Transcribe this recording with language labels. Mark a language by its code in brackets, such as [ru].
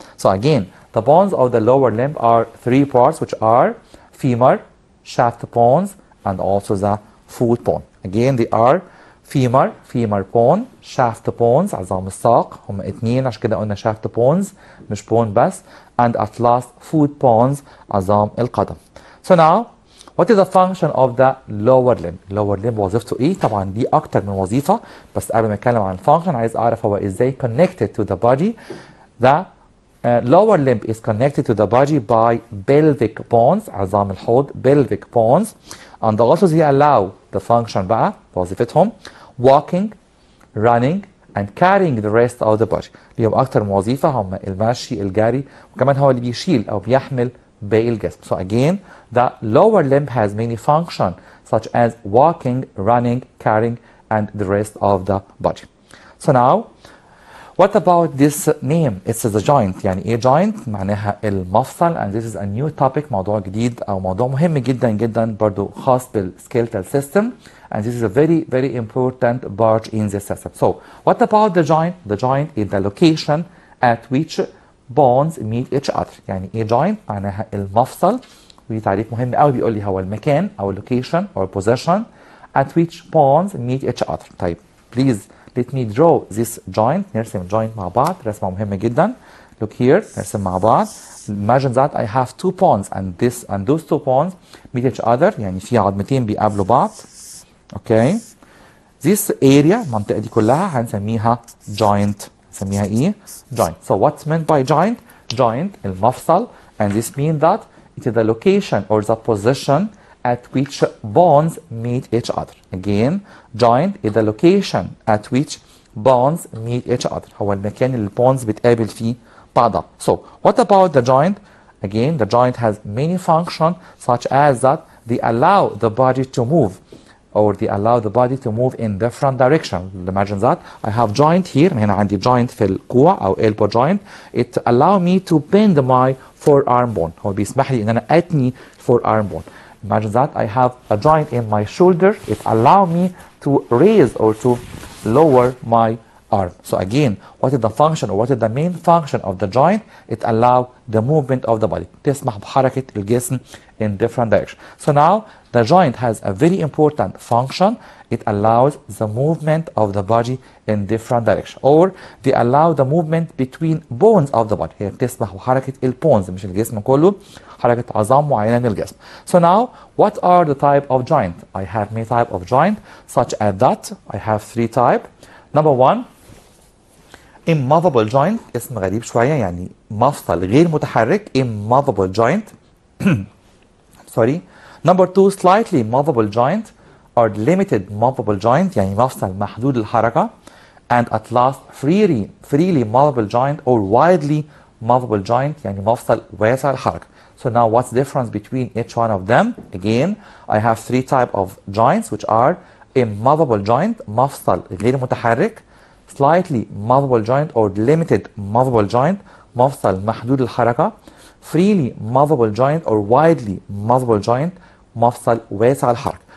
[en] So again the bones of the lower limb are 3 parts which are femur, shaft bones and also the foot bone. Again they are femur bone, shaft bones [ar] عظام الساق هم 2 عشان كده قلنا [en] shaft bones مش bone بس. And at last foot bones [ar] عظام القدم. [en] So now what is the function of the lower limb؟ [ar] lower limb وظيفته ايه؟ طبعا دي اكتر من وظيفة، بس قبل ما اتكلم عن الفانكشن عايز اعرف هو ازاي [en] connected to the body. The lower limb is connected to the body by pelvic bones [ar] عظام الحوض [en] pelvic bones. And also they allow the function [ar] بقى وظيفتهم [en] walking, running and carrying the rest of the body. [ar] ليهم اكتر من وظيفة هم المشي الجري وكمان هو اللي بيشيل او بيحمل باقي الجسم. [en] So again the lower limb has many functions such as walking, running, carrying and the rest of the body. So now What about this name? It's the joint. [ar] يعني ايه joint؟ معناها المفصل. [en] And this is a new topic. [ar] موضوع جديد او موضوع مهم جدا جدا برضو خاص بالskeletal system. [en] And this is a very very important part in the system. So what about the joint? The joint is the location at which bones meet each other. [ar] يعني ايه joint؟ معناها المفصل. ودي تعريف مهم قوي بيقول لي هو المكان او [en] location or position at which bones meet each other. طيب please let me draw this joint. [ar] نرسم joint مع بعض. رسمة مهمة جدا. [en] Look here. [ar] نرسم مع بعض. [en] Imagine that I have two bones and those two bones meet each other. [ar] يعني في عظمتين بيقابلوا بعض. [en] Okay. This area [ar] المنطقة دي كلها هنسميها joint. نسميها ايه؟ [en] joint. So what's meant by joint? Joint المفصل. And this means that it is the location or the position at which bones meet each other. Again, joint is the location at which bones meet each other. [ar] هو المكان اللي bones بتقابل فيه بعضها. [en] So, what about the joint? Again, the joint has many functions such as that they allow the body to move or they allow the body to move in different directions. Imagine that I have joint here. [ar] هنا عندي joint في الكوع أو elbow joint. [en] It allow me to bend my forearm bone. [ar] هو بيسمح لي إن أنا أتني forearm bone. [en] Imagine that I have a joint in my shoulder. It allow me to raise or to lower my arm. So again, what is the function or what is the main function of the joint? It allow the movement of the body. [ar] تسمح بحركة الجسم [en] in different directions. So now the joint has a very important function. It allows the movement of the body in different directions. Or they allow the movement between bones of the body. [ar] هي بتسمح بحركة البونز مش الجسم كله. حركة عظام معينة من الجسم. [en] So now, what are the type of joint? I have many type of joint, such as that. I have three type. Number one, immovable joint. [ar] اسم غريب شوية يعني مفصل غير متحرك. [en] Immovable joint. Sorry. Number two, slightly movable joint or limited movable joint. [ar] يعني مفصل محدود الحركة. [en] And at last, freely movable joint or widely movable joint. [ar] يعني مفصل واسع الحركة. [en] So now what's the difference between each one of them? Again, I have three type of joints which are immovable joint, [ar] مفصل غير متحرك, [en] slightly movable joint or limited movable joint, [ar] مفصل محدود الحركة, [en] freely movable joint or widely movable joint, [ar] مفصل واسع الحركة.